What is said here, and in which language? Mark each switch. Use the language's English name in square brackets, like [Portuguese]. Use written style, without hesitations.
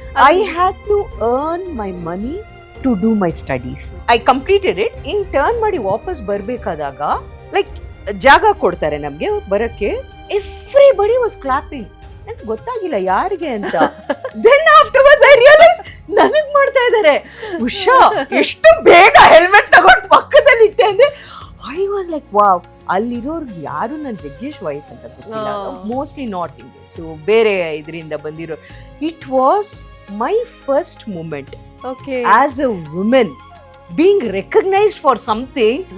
[English] I had to earn my money to do my studies. I completed it. In turn [Kannada] ಮಾಡಿ ವಾಪಸ್ ಬರ್ಬೇಕಾದಾಗ like ಜಾಗ ಕೊಡ್ತಾರೆ ನಮ್ಗೆ ಬರಕ್ಕೆ. [English] Everybody was clapping. [Kannada] ನನಗೆ ಗೊತ್ತಾಗಿಲ್ಲ ಯಾರಿಗೆ ಅಂತ. [English] Then afterwards I realized [Kannada] ನನಗ್ ಮಾಡ್ತಾ ಇದ್ದಾರೆ. ಉಷಾ ಎಷ್ಟು ಬೇಗ ಹೆಲ್ಮೆಟ್ ತಗೊಂಡು ಪಕ್ಕದಲ್ಲಿ ಇಟ್ಟೆ ಅಂದ್ರೆ [English] I was like wow. [Kannada] ಅಲ್ಲಿರೋರು ಯಾರು ನನ್ನ ಜಗ್ಗೇಶ್ ವೈಫ್ ಅಂತ ಗೊತ್ತಿಲ್ಲ, [English] mostly north Indian, [Kannada] ಸೊ ಬೇರೆ ಇದರಿಂದ ಬಂದಿರೋ. [English] It was my first moment as a women being recognised for something.